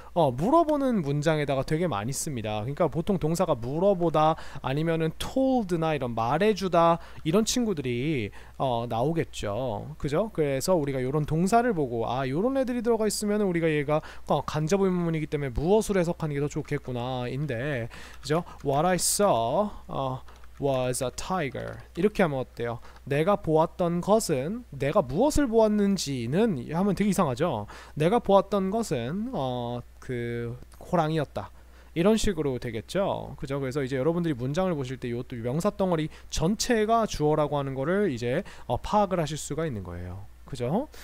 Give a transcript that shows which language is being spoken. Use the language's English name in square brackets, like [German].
[Korean] 물어보는 문장에다가 되게 많이 씁니다. 그러니까 보통 동사가 물어보다 아니면은 told나 이런 말해주다 이런 친구들이 나오겠죠. 그죠? 그래서 우리가 이런 동사를 보고 이런 애들이 들어가 있으면 우리가 얘가 간접 의문문이기 때문에 무엇으로 해석하는 게 더 좋겠구나 인데 그죠? [English] What I saw was a tiger [Korean] 이렇게 하면 어때요? 내가 보았던 것은 내가 무엇을 보았는지는 하면 되게 이상하죠? 내가 보았던 것은 그 호랑이였다 이런 식으로 되겠죠. 그죠? 그래서 이제 여러분들이 문장을 보실 때 이것도 명사 덩어리 전체가 주어라고 하는 거를 이제 파악을 하실 수가 있는 거예요. 그죠? 그죠?